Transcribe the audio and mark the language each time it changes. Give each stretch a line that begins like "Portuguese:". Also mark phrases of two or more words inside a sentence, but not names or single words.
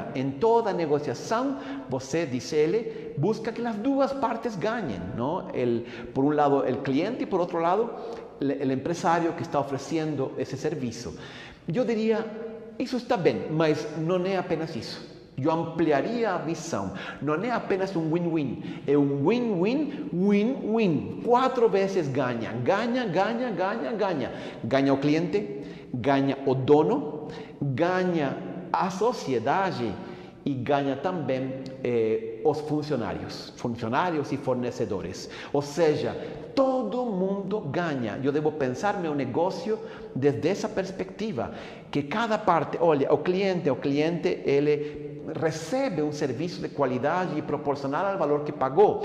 Portuguese: Em toda negociação, você, diz ele, busca que as duas partes ganhem, não? Por um lado, o cliente e por outro lado, o empresário que está oferecendo esse serviço. Eu diria, isso está bem, mas não é apenas isso. Eu ampliaria a visão. Não é apenas um win-win, é um
English: win-win, win-win.
Portuguese: 4 vezes ganha. Ganha, ganha, ganha, ganha. Ganha o cliente, ganha o dono, ganha a sociedade e ganha também os funcionários e fornecedores. Ou seja, todo mundo ganha. Eu devo pensar meu negócio desde essa perspectiva, que cada parte, olha, o cliente, ele recebe um serviço de qualidade e proporcional ao valor que pagou.